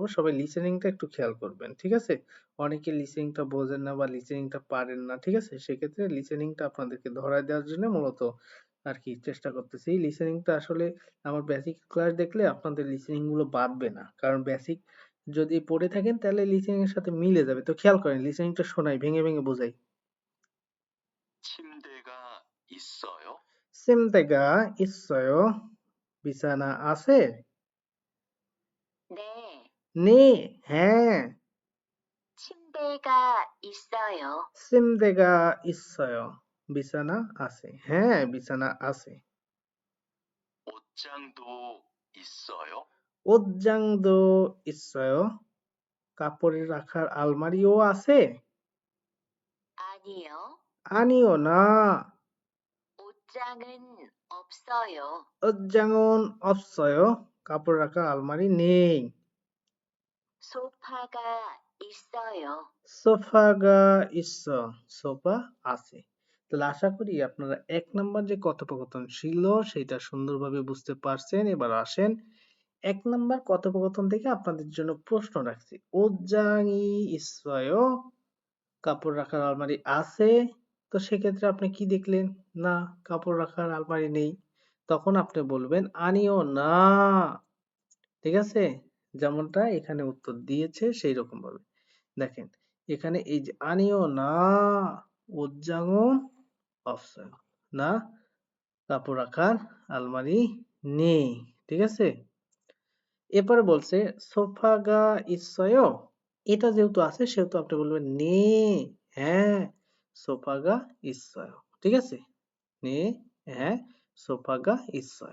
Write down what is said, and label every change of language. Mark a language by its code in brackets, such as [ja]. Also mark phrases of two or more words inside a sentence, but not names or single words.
[bn] সবাই লিসেনিংটা একটু খেয়াল করবেন, ঠিক আছে? অনেকে লিসেনিংটা বোঝেন না বা লিসেনিংটা পারেন না, ঠিক আছে? সেক্ষেত্রে লিসেনিংটা আপনাদেরকে ধরায় দেওয়ার জন্য মূলত আর কি চেষ্টা করতেছি। লিসেনিংটা আসলে আমার বেসিক ক্লাস দেখলে আপনাদের লিসেনিং গুলো বাদবে না, কারণ বেসিক যদি পড়ে থাকেন তাহলে লিসেনিং এর সাথে মিলে যাবে। তো খেয়াল করেন, লিসেনিংটা শোনাই, ভেঙে ভেঙে বোঝাই। [ko] 침대가 있어요? 침대가 있어요? [bn] বিছানা আছে? [ko] 네, [bn] 네, হ্যাঁ। [ko] 침대가 있어요. 침대가 있어요. [bn] বিছানা আছে। হ্যাঁ, বিছানা আছে। [ko] 옷장도 있어요. 옷장도 있어요? [bn] কাপড় রাখার আলমারিও আছে? [ko] 아니요, [bn] আনিও না। [ko] 옷장은 없어요. 옷장은 없어요? [bn] কাপড় রাখার আলমারি নেই। [ko] 소파가 있어요. 소파가 있어, [bn] সোফা আছে। তাহলে আশা করি আপনারা ১ নাম্বার যে কথোপকথন ছিল সেটা সুন্দরভাবে বুঝতে পারছেন। এবার আসেন ১ নাম্বার কথোপকথন থেকে আপনাদের জন্য প্রশ্ন রাখছি। [ko] 옷장이 있어요? [bn] কাপড় রাখার আলমারি আছে? তো সেক্ষেত্রে আপনি কি দেখলেন? না, কাপড় রাখার আলমারি নেই। তখন আপনি বলবেন আনিও না। ঠিক আছে? যেমনটা এখানে উত্তর দিয়েছে সেইরকম ভাবে। দেখেন এখানে এই যে আনিও না, [ko] 옷장은 없어요, [bn] না কাপড় রাখার আলমারি নেই, ঠিক আছে? এরপরে বলছে [ko] 소파가 있어요? [bn] এটা যেহেতু আছে সেহেতু আপনি বলবেন 네, হ্যাঁ, [ko] 소파가 있어요, [bn] ঠিক আছে? [ko] 네, হ্যাঁ, 소파가 있어요।